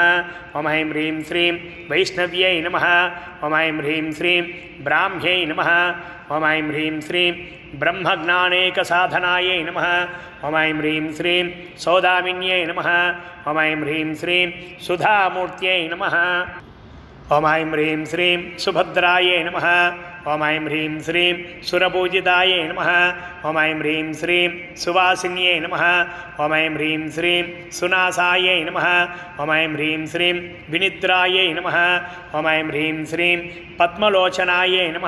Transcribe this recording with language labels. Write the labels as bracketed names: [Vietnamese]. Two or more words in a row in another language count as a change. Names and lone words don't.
[Sanskrit] ओम ऐं ह्रीं श्रीं वैष्णव्यै नमः। ओम ऐं ह्रीं श्रीं ब्राह्म्यै नमः। ओम ऐं ह्रीं श्रीं ब्रह्मज्ञानैकसाधनायै नमः। ओम ऐं ह्रीं श्रीं सौदामिन्यै नमः। ओम ऐं ह्रीं श्रीं सुधामूर्त्यै नमः। ఓం ఐం హ్రీం శ్రీం సుభద్రాయే నమః. ఓం ఐం హ్రీం శ్రీం సురపూజితాయే నమః. ఓం ఐం హ్రీం శ్రీం సువాసిన్యే నమః. ఓం ఐం హ్రీం శ్రీం సునాసాయే నమః. ఓం ఐం హ్రీం శ్రీం వినిద్రాయే నమః. ఓం ఐం హ్రీం శ్రీం పద్మలోచనాయే నమః.